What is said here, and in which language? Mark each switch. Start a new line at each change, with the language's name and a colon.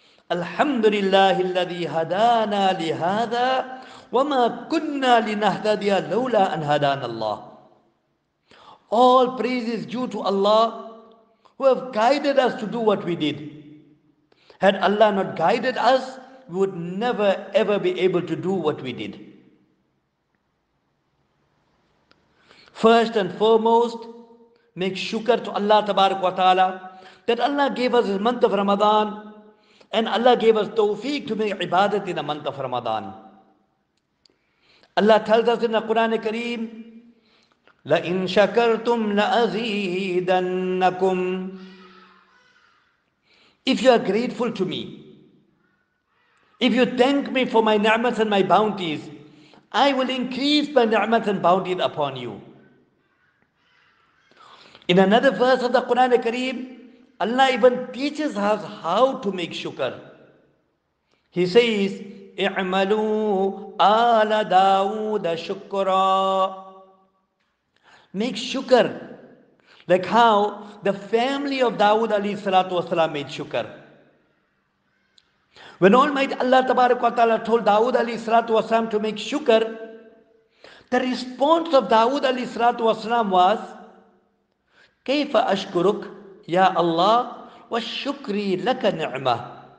Arabic: Alhamdulillah alladhi hadana lihada وَمَا كُنَّا لِنَهْتَدِيَ لَوْلَا أَنْ هَدَانَ اللَّهُ.
English: All praise is due to Allah who have guided us to do what we did. Had Allah not guided us, we would never ever be able to do what we did. First and foremost, make shukr to Allah Tabarak wa Ta'ala that Allah gave us this month of Ramadan and Allah gave us tawfiq to make ibadat in the month of Ramadan. Allah tells us in the Quran Kareem,
Arabic: لَإِن شَكَرْتُمْ لَأَزِيدَنَّكُمْ.
English: If you are grateful to me, if you thank me for my ni'mats and my bounties, I will increase my ni'mats and bounties upon you. In another verse of the Quran Kareem, Allah even teaches us how to make shukr. He says,
Arabic: اعملوا آل داود شكرا.
English: Make shukr, like how the family of Dawood alayhi salatu wasalam made shukr. When Almighty Allah Tabarak wa Ta'ala told Dawood alayhi salatu wasalam to make shukr, the response of Dawood alayhi salatu wasalam was,
Arabic: كيف أشكرك يا الله والشكري لك نعمة.